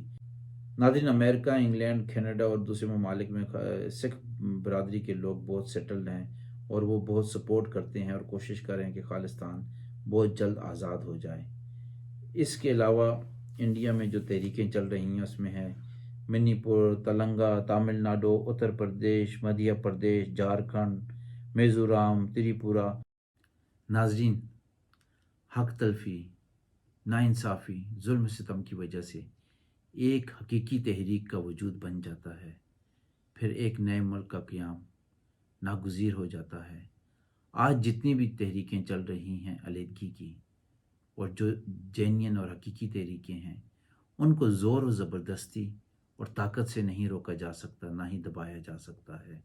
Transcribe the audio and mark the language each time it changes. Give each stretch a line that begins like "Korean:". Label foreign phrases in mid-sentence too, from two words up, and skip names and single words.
Urdu: ناظرین، امریکہ، انگلینڈ، کینیڈا اور دوسرے ممالک میں سکھ برادری کے لوگ بہت سیٹلڈ ہیں، اور وہ بہت سپورٹ کرتے ہیں اور کوشش کر رہے ہیں کہ خالصتان بہت جلد آزاد ہو جائے۔ اس کے علاوہ انڈیا میں جو تحریکیں چل رہی ہیں اس میں ہے منی پور، تلنگانہ، تامل ناڈو، اتر پردیش، مدھیہ پردیش، جھارکھنڈ، میزورام، تریپورہ۔ ناظرین، حق تلفی، ناانصافی، ظلم ستم کی وجہ سے ایک حقیقی تحریک کا وجود بن جاتا ہے، پھر ایک نئے ملک کا قیام ناگزیر ہو جاتا ہے۔ آج جتنی بھی تحریکیں چل رہی ہیں علیحدگی کی، اور جو جینین اور حقیقی تحریکیں ہیں، ان کو زور و زبردستی اور طاقت سے نہیں روکا جا سکتا، نہ ہی دبایا جا سکتا ہے۔